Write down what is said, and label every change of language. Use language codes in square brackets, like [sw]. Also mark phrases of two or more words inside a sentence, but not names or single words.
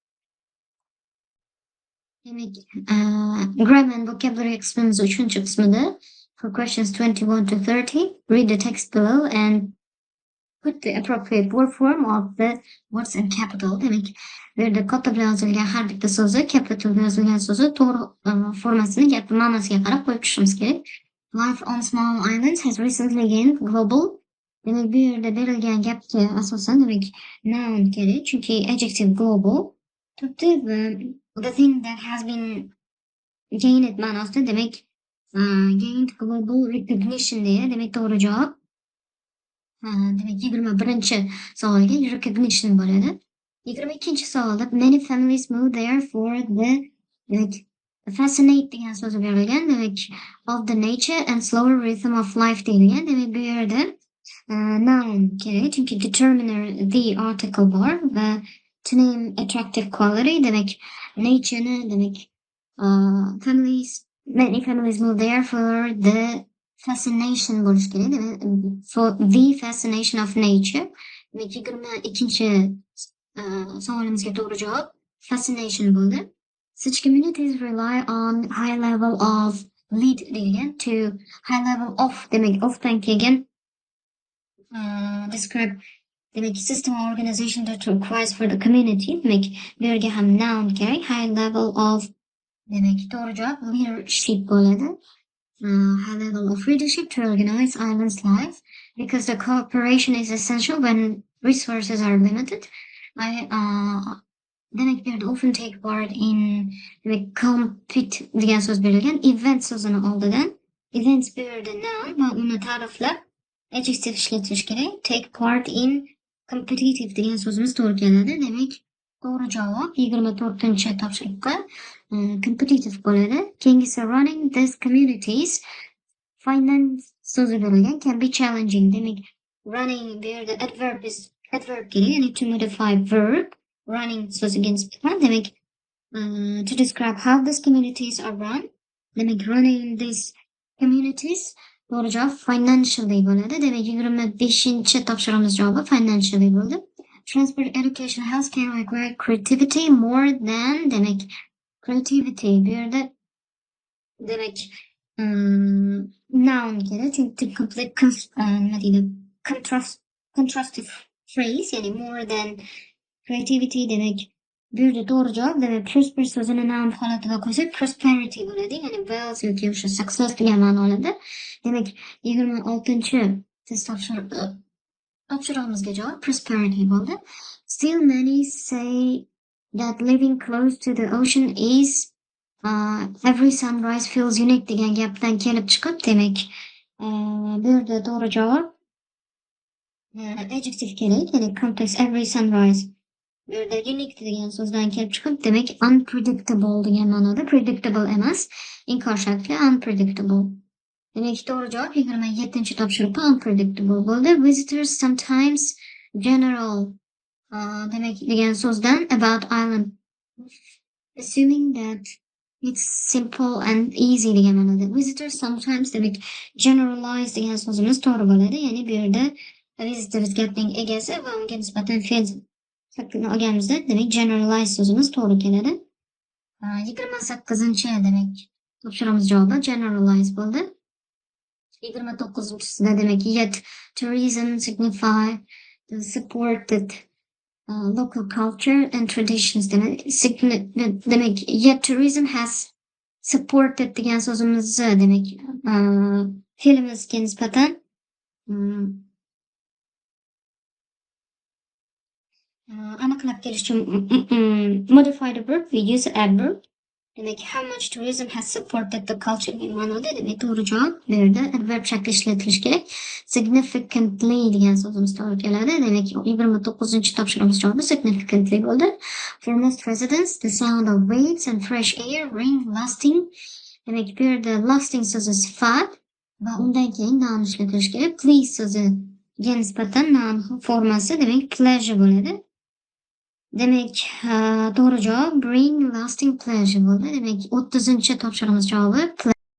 [uz] Demak, [en] grammar and vocabulary [uz] qismimiz 3-qismida [en] for questions 21 to 30, read the text below and put the appropriate word form of the words in capital. [uz] Demak, bu yerda katta bilan yozilgan har bitta so'zi, capital bilan yozilgan so'zi to'g'ri formasini, gapni ma'nosiga qarab qo'yib chiqishimiz kerak. [en] Life on small islands has recently gained global. [uz] Demak, bu yerda berilgan gapga asosan demak noun kerak, chunki [en] adjective global [uz] turibdi va [en] the thing that has been gained [uz] ma'nosida demak [en] gained global recognition [uz] deya, demak to'g'ri javob demak 21-savolga recognition bo'ladi. [en] 22-savolda many families move there for the demak fascinate [uz] degan so'z berilgan, demak [en] of the nature and slower rhythm of life deyilgan. [uz] Demak bu yerda noun kerak, chunki [en] determiner the article [uz] bor va [en] to name attractive quality, [uz] demak nature'ni demak [en] many families move there for the fascination [uz] bo'lishi kerak, demak [en] for the fascination of nature. [uz] Demak 22-savolimizga to'g'ri javob fascination bo'ldi. [en] Such communities rely on high level of lead deyilgan, to high level of demak [uz] ofdan kelgan [en] describe demak system or organization that requires for the community. [uz] Demak bu yerga ham noun kerak, [en] high level of [uz] demak to'g'ri javob leadership bo'ladi. [en] High level of leadership to organize islands life because the cooperation is essential when resources are limited. [uz] Demak bu yerda [en] often take part in [uz] demak compete degan so'z berilgan, event so'zini oldidan events bu yerda noun va uni ta'riflab adjective ishlatirish kerak. [en] Take part in competitive [uz] degan so'zimiz to'g'ri keladi. Demak to'g'ri javob 24-topshiriqqa competitive bo'ladi. Keyingisi [en] running these communities finance [uz] so'zi berilgan, [en] can be challenging. [uz] Demak running bu yerda adverb kerak, ya'ni [en] to modify verb. Running [uz] so'ziga nisbatan demak [en] to describe how these communities are run. [uz] Demak [en] running these communities [uz] to'g'ri javob financially bo'ladi. Demak 25-topshirig'imiz javobi financially bo'ldi. [en] Transport, education, healthcare require creativity more than [uz] demak creativity bu yerda demak noun kerak, chunki complete nima deydi [en] contrastive phrase, [uz] ya'ni [en] more than creativity [uz] demak bu yerda to'g'ri javob demak prosper so'zini noun holatiga qo'ysak prosperity bo'ladi, ya'ni wealth yoki o'sha success degan ma'no oladi. Demak 26-test topshirig'imizga javob prosperity bo'ldi. [en] Still many say that living close to the ocean is every sunrise feels unique [uz] degan gapdan kelib chiqib, demak bu yerda to'g'ri javob adjective kerak, ya'ni [en] complex every sunrise [uz] bu yerda unique degan so'zdan kelib chiqib, demak unpredictable degan ma'noda, predictable emas, inkor shakli unpredictable. Demak to'g'ri javob 27-topshiriqqa unpredictable bo'ldi. [en] Visitors sometimes general [uz] demak degan so'zdan [en] about island assuming that It's simple and easy [uz] degan ma'noda. [en] Visitors sometimes [uz] demek generalize degan so'zimiz to'g'ri bo'ladi. Ya'ni bu yerda visitors gapning egasi va unga nisbatan fe'l shaklini olganimizda demak generalize so'zimiz to'g'ri keladi. 28 demek topshirig'imiz javobi generalize bo'ldi. 29-sida demek [en] yet tourism signify the supported local culture and traditions demek yet tourism has supported [uz] degan so'zimizni demek fe'limizga nisbatan aniqlab kelish uchun [en] modify the verb we use adverb. [uz] Demek [en] how much tourism has supported the culture [uz] degan ma'noda demek to'g'ri javob bu yerda adverb shakli ishlatilishi kerak. Significantly degan so'zimiz to'g'ri keladi. Demek 29-topshirig'imiz javobi significantly bo'ldi. [en] For most residents the sound of waves and fresh air bring lasting. [uz] Demek bu yerda lasting so'zi sifat va undan keyin noun ishlatilishi kerak. Please so'ziga nisbatan noun formasi demek pleasure bo'ladi. Demek to'g'ri javob [en] bring lasting pleasure [uz] bo'ldi. Demek 30-topshirig'imiz javobi